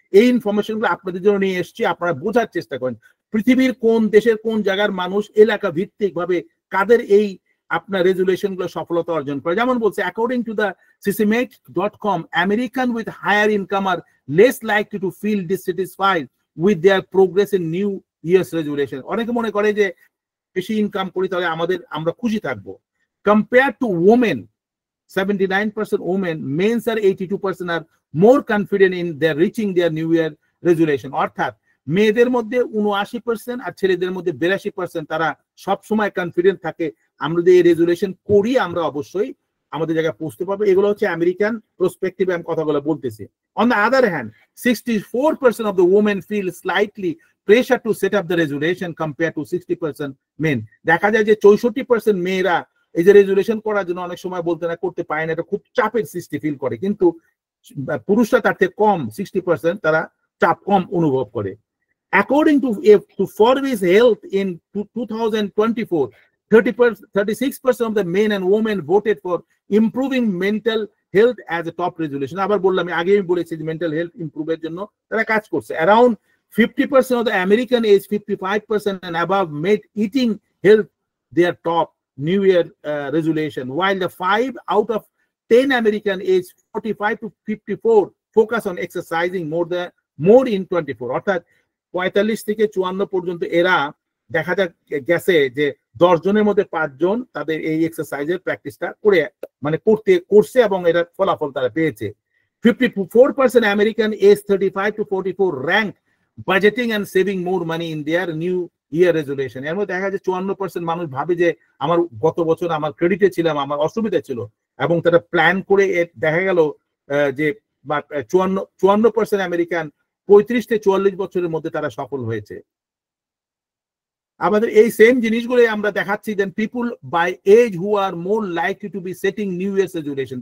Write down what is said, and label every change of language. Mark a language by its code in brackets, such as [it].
[bn] এই ইনফরমেশনগুলো আপনাদের জন্য নিয়ে এসেছি, আপনারা বোঝার চেষ্টা করেন পৃথিবীর কোন দেশের কোন জায়গার মানুষ এলাকা ভিত্তিক ভাবে কাদের এই আপনার রেজুলেশন গুলো সফলতা অর্জন করে। যেমন বলছে [en] According to the সিসিমেট.com, American with higher income are less likely to feel dissatisfied with their progress in new year's resolution. [bn] অনেকে মনে করে যে বেশি ইনকাম করি তাহলে আমরা খুশি থাকবো। [en] Compared to women, 79% women, men are 82% are more confident in their reaching their new year resolution. [bn] অর্থাৎ মেয়েদের মধ্যে 79% আর ছেলেদের মধ্যে 82% তারা সব সময় কনফিডেন্ট থাকে আমরা যদি এই রেজুলেশন করি আমরা অবশ্যই আমাদের জায়গায় পৌঁছতে পারবো। এগুলো হচ্ছে আমেরিকান প্রসপেক্টিভ আমি কথাগুলো বলতেছি। [en] On the other hand, 64% of the women feel slightly pressure to set up the resolution compared to 60% men. [bn] দেখা যায় যে 64% মেয়েরা এই যে রেজুলেশন করার জন্য অনেক সময় বলতে না করতে পারে না, এটা খুব চাপের সৃষ্টি ফিল করে, কিন্তু পুরুষরা তার থেকে কম 60% তারা চাপ কম অনুভব করে। [en] According to Forbes Health in 2024, 36% of the men and women voted for improving mental health as a top resolution. [bn] আবার বললাম আগে আমি বলেছি যে মেন্টাল হেলথ ইমপ্রুভের জন্য তারা কাজ করছে। [en] Around 50% of the American age 55% and above made eating health their top New Year resolution, while the 5 out of 10 American age 45 to 54 focus on exercising more in 24. [bn] অর্থাৎ 45 থেকে 54 পর্যন্ত এরা দেখা গেছে যে 10 জনের মধ্যে 5 জন তাদের এই এক্সারসাইজের প্র্যাকটিসটা করছে এবং এর ফলাফল তারা পেয়েছে। [en] 54% American age 35 to 44 rank budgeting and saving more money in their new year resolution. [bn] এর মধ্যে দেখা যায় 54% মানুষ ভাবে যে আমার গত বছর আমার ক্রেডিটে ছিলাম, আমার অসুবিধা ছিল, এবং তারা প্ল্যান করে দেখা গেল যে 54% আমেরিকান 35 থেকে 44 বছরের মধ্যে তারা সফল হয়েছে। আমাদের এই সেম জিনিসগুলো আমরা দেখাচ্ছি [en] Then people by age who are more likely to be setting new year's resolution.